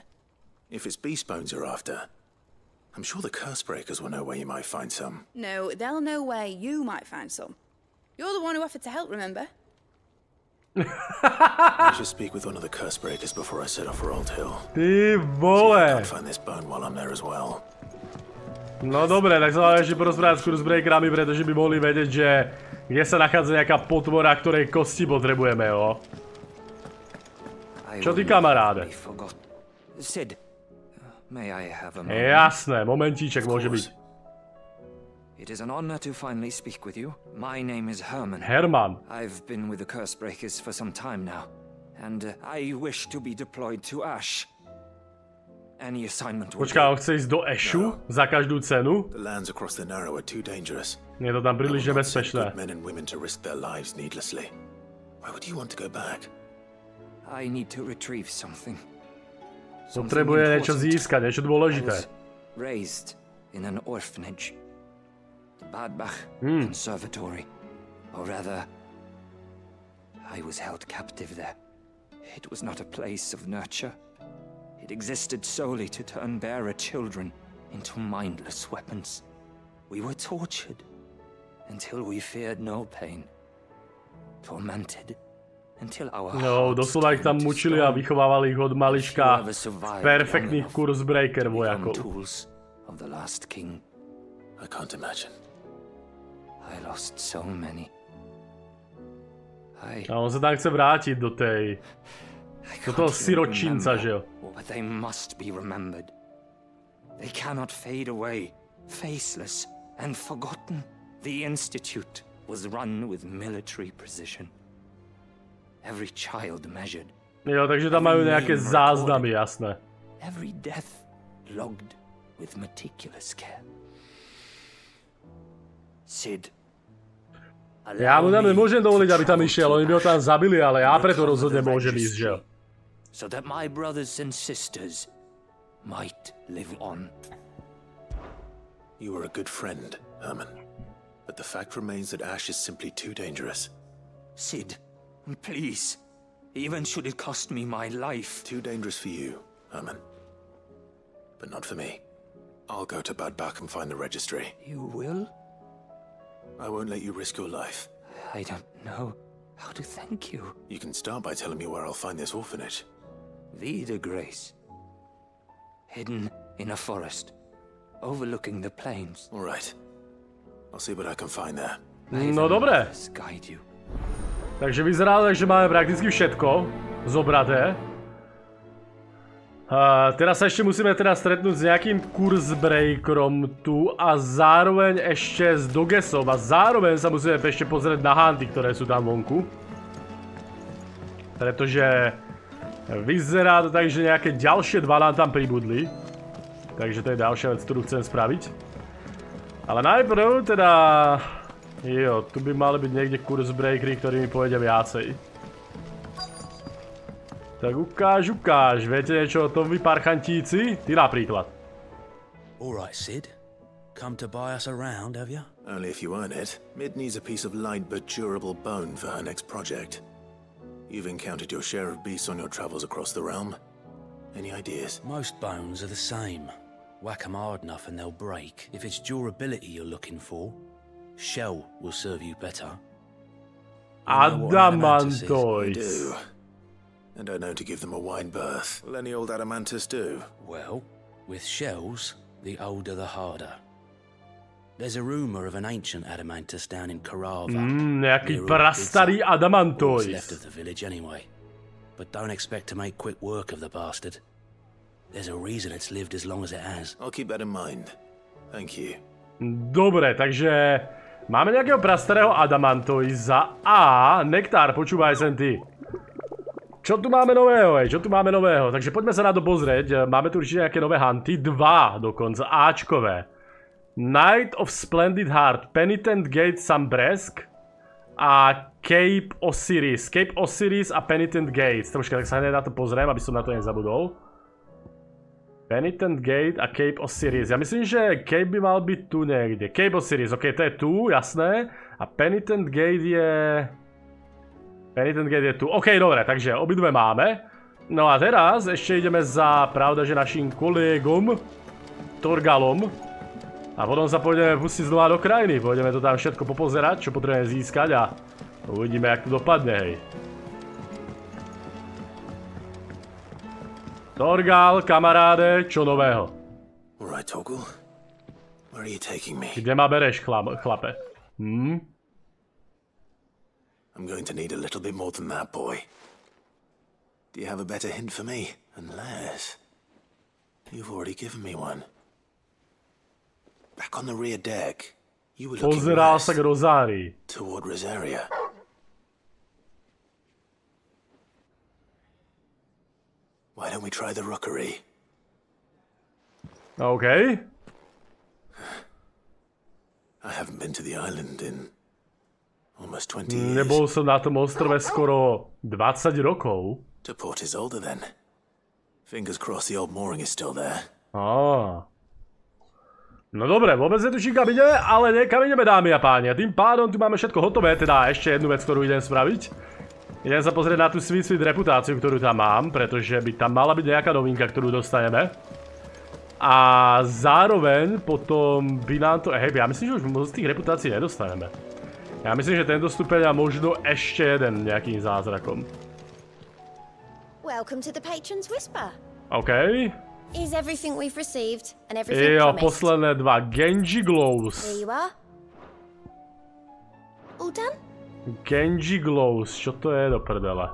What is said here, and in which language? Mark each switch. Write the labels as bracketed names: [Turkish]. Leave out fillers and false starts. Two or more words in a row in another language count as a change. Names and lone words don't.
[English] If it's beast bones you're after, I'm sure the curse breakers will know where you might find some. No, they'll know where you might find some. You're the one who offered to help, remember? I should speak with one of the curse breakers before I set off for Old Hill. [Slovak] Ty [English] See if I [Slovak] vole. [English] can't find this bone while I'm there as well. [Slovak] No dobre, tak sa máme ešte porozprávať s kurzbreakerami, pretože by mohli vedieť, že kde sa nachádza nejaká podpora, ktorej kosti potrebujeme, jo. Čo ty, kamaráde? [English] Sid, may I have a moment? [Slovak] Jasné, momentíček môže byť. [English] It is an honor to finally speak with you. My name is Herman. Herman. I've been with the Curse Breakers for some time now, and I wish to be deployed to Ash. Any assignment will [Slovak] Počká, on chce ísť do Ashu za každú cenu? [English] The lands across the Narrow are too dangerous. [Slovak] Je to tam príliš nebezpečné. [English] Men and women to risk their lives needlessly. Why would you want to go back? I need to retrieve something. [Slovak] Potrebuje niečo získať, niečo dôležité. [English] Raised in an orphanage. The Badbach Conservatory. Or rather, I was held captive there. It was not a place of nurture. It existed solely to turn bearer children into mindless weapons. We were tortured until we feared no pain. Tormented until our [Slovak] No, doslova ich tam mučili a vychovávali ich od malička perfektných kurzbreaker vojakov. [English] Of the last king. I can't imagine. I lost so many. [Slovak] A on sa tam chce vrátiť do tej... do toho siročinca, že jo? [English] But they must be remembered. They cannot fade away, faceless and forgotten. The Institute was run with military precision. Every child measured. [Slovak] Jo, takže tam majú nejaké záznamy, jasné. [English] Every death logged with meticulous care. Sid. [Slovak] Ja mu tam nemôžem dovoliť, aby tam išiel, oni by ho tam zabili, ale ja preto rozhodne môžem ísť, že jo. [English] So that my brothers and sisters might live on. You were a good friend, Herman. But the fact remains that Ash is simply too dangerous. Sid, please. Even should it cost me my life. Too dangerous for you, Herman. But not for me. I'll go to Badbach and find the registry. You will? I won't let you risk your life. I don't know how to thank you. You can start by telling me where I'll find this orphanage. Vida Grace. Hidden in a forest, overlooking the plains. All right. I'll see what I can find there. [Slovak] No dobre. Takže vyzerá, že máme prakticky všetko zobraté. Teraz sa ešte musíme stretnúť s nejakým kurzbreakerom tu a zároveň ešte s Dogesom a zároveň sa musíme ešte pozrieť na hanty, ktoré sú tam vonku. Pretože vyzerá to tak, že nejaké ďalšie dva nám tam pribudli. Takže to je ďalšia vec, ktorú chcem spraviť. Ale najprv teda... Jo, tu by mali byť niekde kurzbreakery, ktorí mi povedia viacej. Tak ukáž. Viete niečo o tom vy parchantíci? Ty napríklad. [English] Alright, Sid. Come to buy us around, have you? Only if you earn it. Mid needs a piece of light but durable bone for her next project. You've encountered your share of beasts on your travels across the realm. Any ideas? Most bones are the same. Whack 'em hard enough and they'll break. If it's durability you're looking for, shell will serve you better. Adamantoid. I don't know to give them a wide berth. Will any old adamantus do? Well, with shells, the older the harder. There's a rumor of an ancient adamantus down in Karava. [Slovak] Nejaký prastarý adamantois. [English] Left of the village anyway. But don't expect to make quick work of the bastard. There's a reason it's lived as long as it has. I'll keep that in mind. Thank you. [Slovak] Dobre, takže máme nejakého prastarého adamantoisa a nektár, počúvaj sem ty. Čo tu máme nového, Čo tu máme nového? Takže poďme sa na to pozrieť. Máme tu určite nejaké nové hunty. 2 dokonca, Ačkové. Knight of Splendid Heart, Penitent Gate Sambresk a Cape Osiris. Cape Osiris a Penitent Gates. Troška, tak sa hneď na to pozriem, aby som na to nezabudol. Penitent Gate a Cape Osiris. Ja myslím, že Cape by mal byť tu niekde. Cape Osiris, ok, to je tu, jasné. A Penitent Gate je... Penitent Gate je tu. OK, dobre, takže obidve máme. No a teraz ešte ideme za, pravda, že našim kolegom Torgalom. A potom sa pôjdeme pustiť znova do krajiny. Pôjdeme to tam všetko popozerať, čo potrebujeme získať a uvidíme, jak to dopadne, hej. Torgal, kamaráde, čo nového? Kde ma bereš, chlape? [English] I'm going to need a little bit more than that, boy. Do you have a better hint for me? Unless... You've already given me one. Back on the rear deck, you were looking [Slovak] Pozeral sa k Rozárii. [English] Toward Rosaria. Why don't we try the rookery? Okay. I haven't been to the island in almost 20 years. [Slovak] Nebol som na tom ostrove skoro 20 rokov. [English] The port is older then. Fingers crossed the old mooring is still there. [Slovak] No dobre, vôbec netuším, kam ideme, ale niekam ideme, dámy a páni. A tým pádom tu máme všetko hotové, teda ešte jednu vec, ktorú idem spraviť. Idem sa pozrieť na tú sweet reputáciu, ktorú tam mám, pretože by tam mala byť nejaká novinka, ktorú dostaneme. A zároveň potom by nám to... Hej, ja myslím, že už moc z tých reputácií nedostaneme. Ja myslím, že tento stupeň a možno ešte jeden nejakým zázrakom. [English] Welcome to the Patron's Whisper. OK. Is everything we've received and everything promised? [Slovak] Posledné dva. [English] Genji Glows. There you are. All done? Genji Glows. [Slovak] Čo to je do prdele?